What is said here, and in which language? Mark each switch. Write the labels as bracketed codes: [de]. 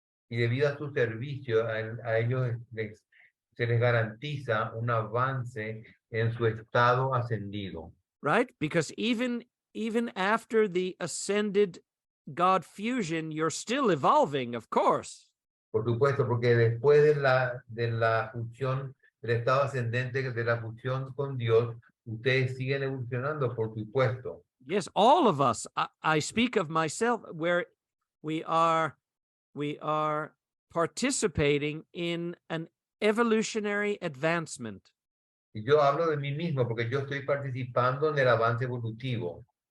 [es] Y debido a su servicio, a ellos se les garantiza un avance en su estado ascendido. [en] Right? Because even after the ascended God fusion, you're still evolving, of course. [es] Por supuesto, porque después de la fusión, del estado ascendente, de la fusión con Dios, ustedes siguen evolucionando, por supuesto. [en] Yes, all of us. I speak of myself, where we are participating in an evolutionary advancement. [es] Y yo hablo de mí mismo porque yo estoy participando en el avance evolutivo.